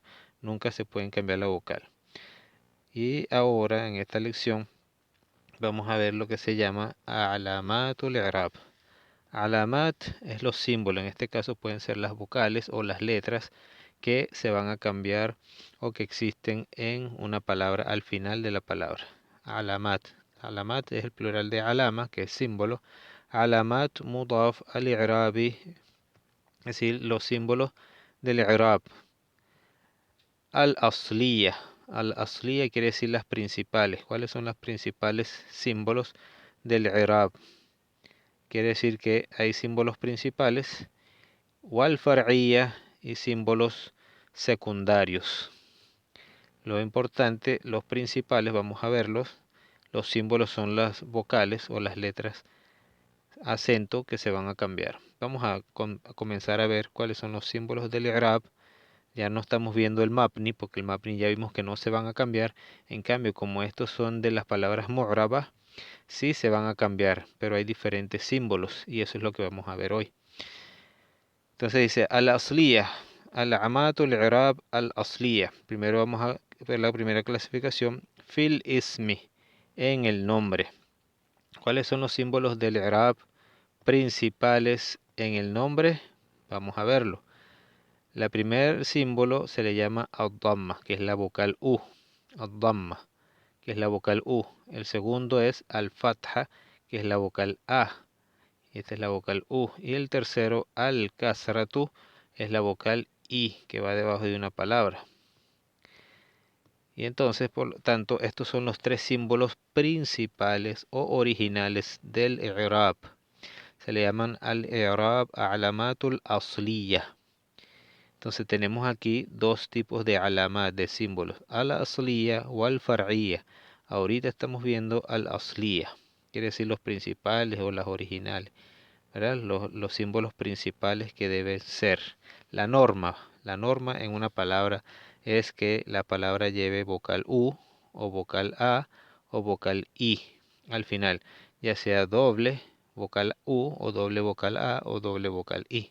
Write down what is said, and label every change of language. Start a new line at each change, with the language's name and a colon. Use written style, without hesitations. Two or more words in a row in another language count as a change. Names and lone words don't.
Spanish: Nunca se pueden cambiar la vocal. Y ahora en esta lección vamos a ver lo que se llama
Arabic: علامات الإعراب.
Spanish: Alamat es los símbolos, en este caso pueden ser las vocales o las letras que se van a cambiar o que existen en una palabra al final de la palabra. Alamat. Alamat es el plural de alama, que es símbolo.
Arabic: علامات مضاف الإعرابي,
Spanish: es decir, los símbolos del i'rab.
Arabic: الأصلية الأصلية
Spanish: quiere decir las principales. ¿Cuáles son los principales símbolos del i'rab? Quiere decir que hay símbolos principales,
Arabic: والفرعية,
Spanish: y símbolos secundarios. Lo importante, los principales, vamos a verlos. Los símbolos son las vocales o las letras acento que se van a cambiar. Vamos a comenzar a ver cuáles son los símbolos del i'rab. Ya no estamos viendo el mabni, porque el mabni ya vimos que no se van a cambiar. En cambio, como estos son de las palabras mu'rabah, sí se van a cambiar, pero hay diferentes símbolos y eso es lo que vamos a ver hoy. Entonces dice
Arabic: الأصلية علامات الإعراب الأصلية.
Spanish: Primero vamos a ver la primera clasificación,
Arabic: في الاسم,
Spanish: en el nombre. ¿Cuáles son los símbolos del i'rab principales en el nombre? Vamos a verlo. El primer símbolo se le llama ad-damma, que es la vocal U. Ad-damma, que es la vocal U. El segundo es al-fatha, que es la vocal A. Esta es la vocal U. Y el tercero, al-kasratu, es la vocal I, que va debajo de una palabra. Y entonces, por lo tanto, estos son los tres símbolos principales o originales del i'rab. Se le llaman
Arabic: الإعراب علامات الأصلية.
Spanish: Entonces tenemos aquí dos tipos de alamat, de símbolos, al-asliya o al-far'iyya. Ahorita estamos viendo al-asliya, quiere decir los principales o las originales, ¿verdad? Los símbolos principales que deben ser. La norma en una palabra es que la palabra lleve vocal U o vocal A o vocal I al final, ya sea doble vocal U o doble vocal A o doble vocal I.